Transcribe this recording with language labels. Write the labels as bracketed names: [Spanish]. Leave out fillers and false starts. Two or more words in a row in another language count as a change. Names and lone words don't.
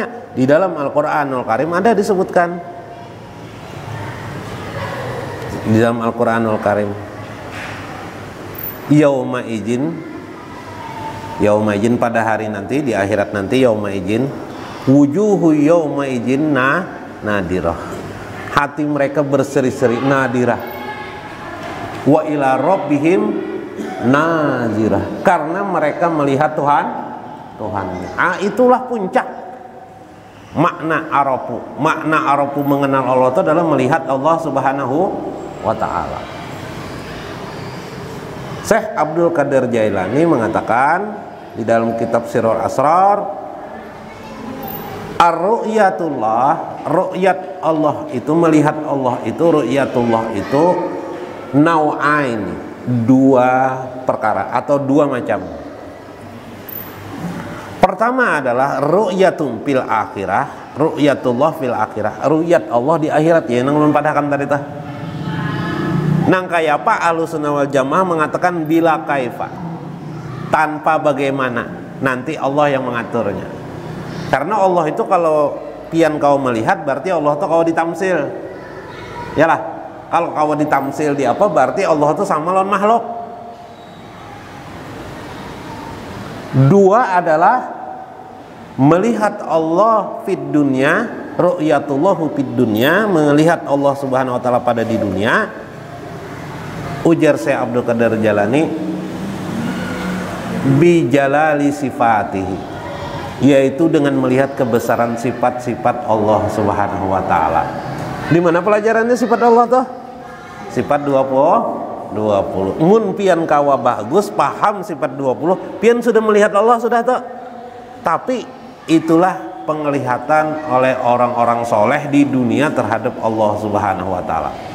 [Indonesian] Di dalam Al-Qur'anul Karim ada disebutkan. Di dalam Al-Qur'anul Karim, [Arabic] يومئذ [Indonesian] pada hari nanti, di akhirat nanti, [Arabic] يومئذ وجوه يومئذ ناضرة, [Indonesian] hati mereka berseri-seri, [Arabic] ناضرة وإلى ربهم ناظرة, [Indonesian] karena mereka melihat Tuhannya. Itulah puncak makna arafu mengenal Allah itu adalah melihat Allah [Arabic] سبحانه وتعالى. [Indonesian] Syekh Abdul Qadir Jailani mengatakan di dalam kitab Sirrul Asrar, ar-ru'yatullah, ru'yat Allah itu, melihat Allah itu, ru'yatullah itu nau'ain, dua perkara atau dua macam. Pertama adalah [Arabic] رؤية في الآخرة رؤية الله في الآخرة, [Indonesian] ru'yat Allah di akhirat, ya yang belum padahkan tadi tah. Nang kayak apa Ahlussunnah wal Jamaah mengatakan [Arabic] بلا كيف, [Indonesian] tanpa bagaimana, nanti Allah yang mengaturnya. Karena Allah itu kalau pian kau melihat berarti Allah itu kau ditamsil. Yalah, kalau kau ditamsil di apa berarti Allah itu sama lawan makhluk. Dua adalah melihat Allah [Arabic] في الدنيا, رؤية الله في الدنيا, [Indonesian] melihat Allah [Arabic] سبحانه وتعالى [Indonesian] pada di dunia. Ujar Syekh Abdul Qadir Jailani, [Arabic] بجلال صفاته, [Indonesian] yaitu dengan melihat kebesaran sifat-sifat Allah [Arabic] سبحانه وتعالى. [Indonesian] Di mana pelajarannya sifat Allah tuh? Sifat 20. [Banjar] Mun pian kawa bagus paham sifat 20, pian sudah melihat Allah sudah tuh. [Indonesian] Tapi itulah penglihatan oleh orang-orang soleh di dunia terhadap Allah [Arabic] سبحانه وتعالى.